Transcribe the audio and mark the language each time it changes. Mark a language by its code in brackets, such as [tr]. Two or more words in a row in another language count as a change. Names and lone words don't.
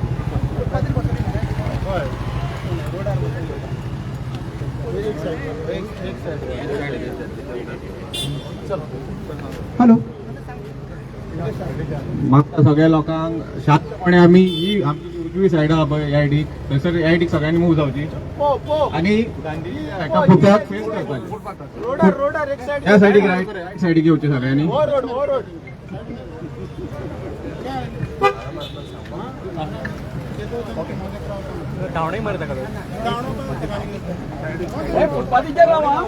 [kok] हॅलो मागच्या सगळ्या लोकांक शांतपणे आम्ही ही आमची उजवी सायड आहा पळय आयडीक थंयसर आयडीक सगळ्यांनी मूव जावची आणि एका पुतळ्याक फेस करपाची त्या सायडीक रायट सायडीक येवचे सगळ्यांनी फुटपाथीचेर राव